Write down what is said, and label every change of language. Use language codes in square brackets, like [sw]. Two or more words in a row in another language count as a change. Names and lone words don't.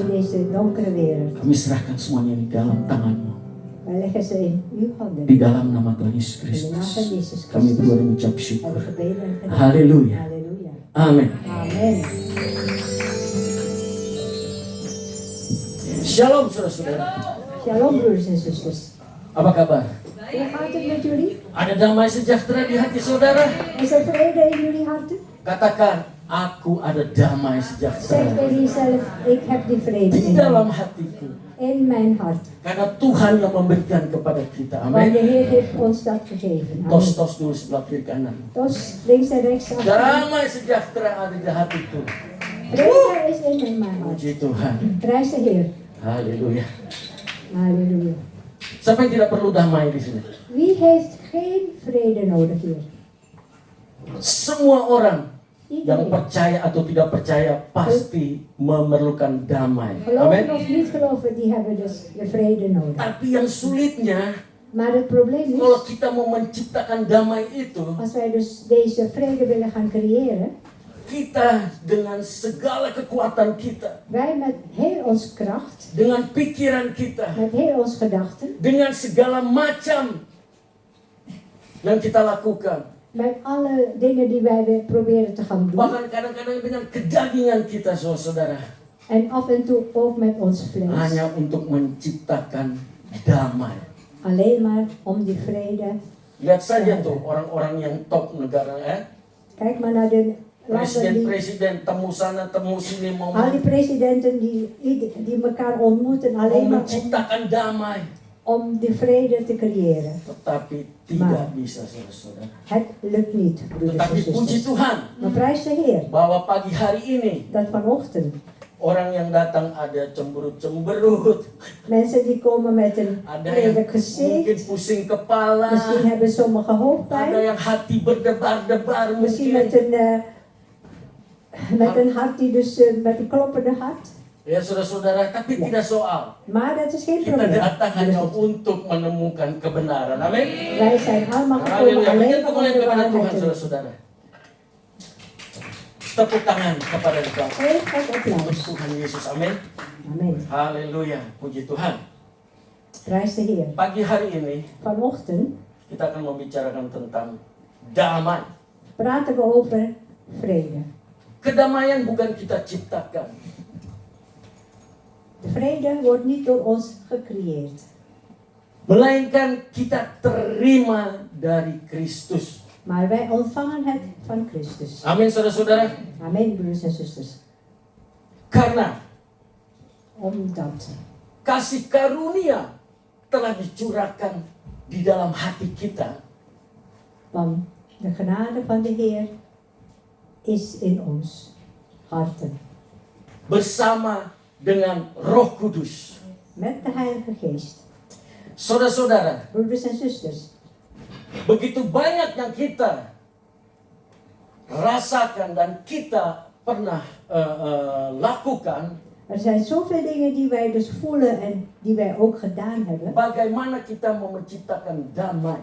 [id] Kami serahkan semuanya di dalam tangan-Mu. Di dalam nama Tuhan Yesus Kristus kami berdua mengucap syukur. Haleluya. Amin. Shalom saudara-saudara. [nl] Shalom broers en zusters. [id] Apa kabar? [nl] Hoe gaat het met jullie? [id] Ada damai sejahtera di hati saudara? [nl] Is er vrede in jullie harten? [id] Katakan, aku ada damai [nl] Zeg [id] sejahtera [nl] tegen jezelf, ik heb die vrede [id] di [nl] in [id] dalam [nl] me. [id] hatiku. [nl] In mijn hart. [id] Karena Tuhan yang memberikan kepada kita. [nl] Want de [id] Amin. [nl] Heer heeft ons dat gegeven. Amen. [id] Tos dulu sebelah kiri kanan. [nl] Tos links en rechts af. [id] Damai sejahtera ada di hatiku. [nl] Vrede is in mijn hart. [id] Puji Tuhan. [nl] Prijs de Heer. [id] Haleluya. [nl] Halleluja. [id] Siapa yang tidak perlu damai di sini? [nl] Wie heeft geen vrede nodig hier? [id] Semua orang yang [nl] Iedereen. [id] percaya atau tidak percaya pasti memerlukan damai. [nl] Geloven [id] Amin. [nl] of niet geloven, die hebben dus de vrede nodig. [id] Tapi yang sulitnya, [nl] Maar het probleem [id] kalau [nl] is, [id] kita mau menciptakan damai itu, [nl] als wij dus deze vrede willen gaan creëren, [id] kita dengan segala kekuatan kita, [nl] Wij met heel ons kracht, [id] dengan pikiran kita, [nl] met heel ons gedachten, [id] dengan segala macam yang kita lakukan, [nl] met alle dingen die wij weer proberen te gaan doen. [id] bahkan kadang-kadang dengan kedagingan kita, saudara, [nl] En af en toe ook met ons vlees. [id] hanya untuk menciptakan damai. [nl] Alleen maar om die vrede. [id] Lihat saja tuh orang-orang yang top negara, [nl] Kijk maar naar de landen die, [id] presiden-presiden temu sana temu sini mau [nl] al die presidenten die elkaar ontmoeten alleen maar [id] menciptakan damai, [nl] om die vrede te creëren. [id] tetapi tidak bisa, saudara. [nl] Het lukt niet, broeders en [id] Tetapi puji [nl] zusters. [id] Tuhan [nl] Maar prijs de Heer [id] bahwa pagi hari ini [nl] dat vanochtend [id] orang yang datang ada cemberut-cemberut, [nl] mensen die komen met een [id] ada yang [nl] lelijk gezicht. [id] mungkin pusing kepala, [nl] Misschien hebben sommigen [id] ada [nl] hoofdpijn. [id] yang hati berdebar-debar [nl] Misschien [id] mungkin. [nl] met een hart die dus met een kloppende hart. [id] Ya saudara-saudara, tapi tidak soal. [nl] Maar dat is geen [id] Kita [nl] probleem. [id] datang hanya untuk menemukan kebenaran. Amin. [nl] Wij zijn allemaal gekomen [id] Haleluya. [nl] alleen [id] Berikan [nl] om [id] kemuliaan [nl] de [id] kepada [nl] waarheid [id] Tuhan, [nl] te doen. [id] saudara-saudara. Tepuk tangan kepada Tuhan. [nl] Geef God [id] Untuk [nl] applaus. [id] Tuhan Yesus. Amin. [nl] Amen. [id] Haleluya. Puji Tuhan. [nl] Prijs de Heer. [id] Pagi hari ini [nl] Vanochtend [id] kita akan membicarakan tentang damai. [nl] praten we over vrede. [id] Kedamaian bukan kita ciptakan. [nl] De vrede wordt niet door ons gecreëerd. [id] Melainkan kita terima dari Kristus. [nl] Maar wij ontvangen het van Christus. [id] Amin, saudara-saudara. [nl] Amen, broeders en zusters. [id] Karena [nl] Omdat [id] kasih karunia telah dicurahkan di dalam hati kita. [nl] want de genade van de Heer is in ons harten. [id] Bersama dengan Roh Kudus. [nl] Met de Heilige Geest. [id] Saudara-saudara, [nl] Broeders en zusters. [id] begitu banyak yang kita rasakan dan kita pernah lakukan, [nl] Er zijn zoveel dingen die wij dus voelen en die wij ook gedaan hebben. [id] bagaimana kita mau menciptakan damai.